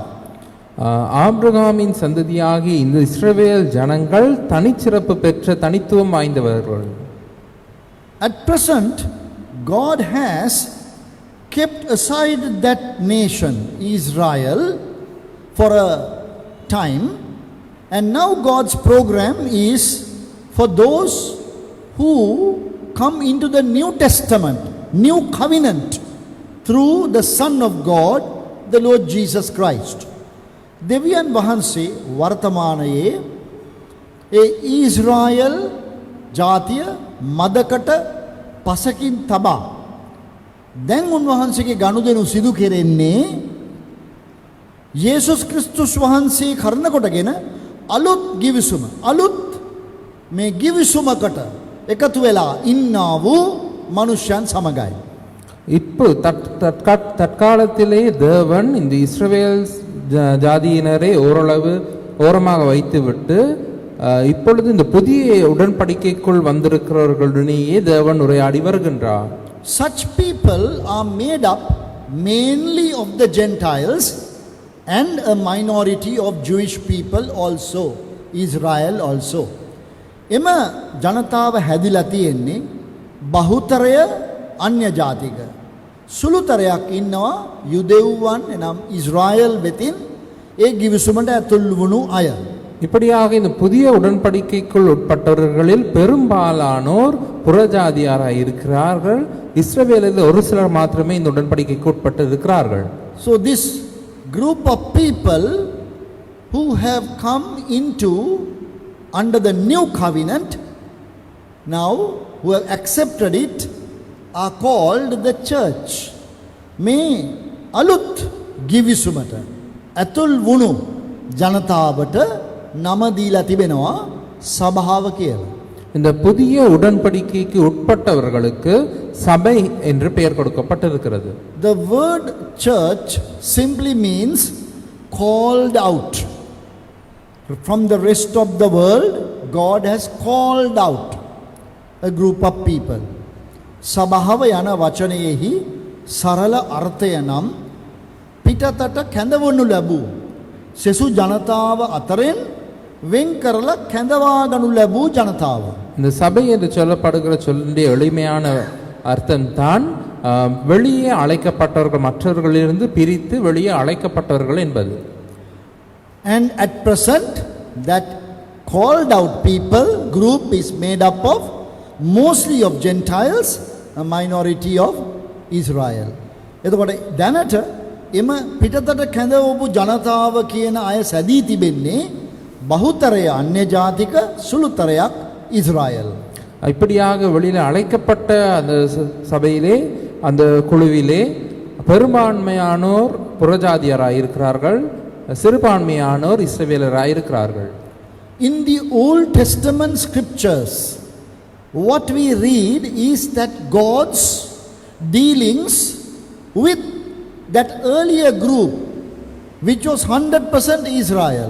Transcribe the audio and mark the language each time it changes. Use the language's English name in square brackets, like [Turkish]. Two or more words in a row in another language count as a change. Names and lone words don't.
[Tamil] ஆபிரகாமின் சந்ததியாகி இந்த இஸ்ரவேல் ஜனங்கள் தனிச்சிறப்பு பெற்ற தனித்துவம் வாய்ந்தவர்கள். [English] At present, God has kept aside that nation, Israel, for a time, and now God's program is for those who come into the New Testament, New Covenant, through the Son of God, the Lord Jesus Christ. [Sinhala] දෙවියන් වහන්සේ වර්තමානයේ ඒ ඊශ්‍රායල් ජාතිය මදකට පසකින් තබා දැන් උන්වහන්සේගේ ගනුදෙනු සිදු කෙරෙන්නේ යේසුස් ක්‍රිස්තුස් වහන්සේ කරන කොටගෙන අලුත් ගිවිසුම අලුත් මේ ගිවිසුමකට එකතු වෙලා ඉන්නා වූ මනුෂ්‍යයන් සමගයි. [Tamil] இப்போ தற்காலத்திலே தேவன் இந்த இஸ்ரவேல் ஜாதியினரை ஓரமாக வைத்துவிட்டு இப்பொழுது இந்த புதிய உடன்படிக்கைக்குள் வந்திருக்கிறவர்களுடனேயே தேவன் உரையாடி வருகின்றார். [English] Such people are made up mainly of the Gentiles and a minority of Jewish people also, Israel also. [Sinhala] එම ජනතාව හැදිලා තියෙන්නේ බහුතරය අන්‍ය ජාතික. සුළුතරයක් ඉන්නවා යුදෙව්වන් එනම් ඉස්රායල් වෙතින් ඒ ගිවිසුමට ඇතුල් වුණු අය. [Tamil] இப்படியாக இந்த புதிய உடன்படிக்கைக்குள் உட்பட்டவர்களில் பெரும்பாலானோர் புறஜாதியாராக இருக்கிறார்கள். இஸ்ரவேலில் ஒரு சிலர் மாத்திரமே இந்த உடன்படிக்கைக்கு உட்பட்டு இருக்கிறார்கள். [English] So this group of people who have come into under the new covenant now, who have accepted it, are called the church. [Sinhala] මේ අලුත් ගිවිසුමට ඇතුල් වුණු ජනතාවට නම දීලා තිබෙනවා සභාව කියලා. [Tamil] இந்த புதிய உடன்படிக்கைக்கு உட்பட்டவர்களுக்கு சபை என்று பெயர் கொடுக்கப்பட்டிருக்கிறது. [English] The word church simply means called out. From the rest of the world, God has called out a group of people. [Sinhala] සභාව යන වචනයෙහි සරල අර්ථය නම් පිටතට කැඳවනු ලැබූ සෙසු ජනතාව අතරින් වෙන් කරලා කැඳවා ගනු ලැබූ ජනතාව. [Tamil] இந்த சபை என்று சொல்லப்படுகிற சொல்லுடைய எளிமையான அர்த்தம் தான் வெளியே அழைக்கப்பட்டவர்கள் மற்றவர்களிலிருந்து பிரித்து வெளியே அழைக்கப்பட்டவர்கள் என்பது. [English] And at present that called out people group is made up of mostly of Gentiles, a minority of Israel. [Sinhala] එතකොට දැනට එම පිටතට කැඳවපු ජනතාව කියන අය සැදී තිබෙන්නේ බහුතරය අන්‍ය ජාතික සුළුතරයක් ඉස්රායල්. [Tamil] இப்படியாக வெளியில் அழைக்கப்பட்ட அந்த சபையிலே அந்த குழுவிலே பெரும்பான்மையானோர் புறஜாதியராய் இருக்கிறார்கள், சிறுபான்மையானோர் இஸ்ரவேலராய் இருக்கிறார்கள். [English] In the Old Testament scriptures, what we read is that God's dealings with that earlier group which was 100% Israel.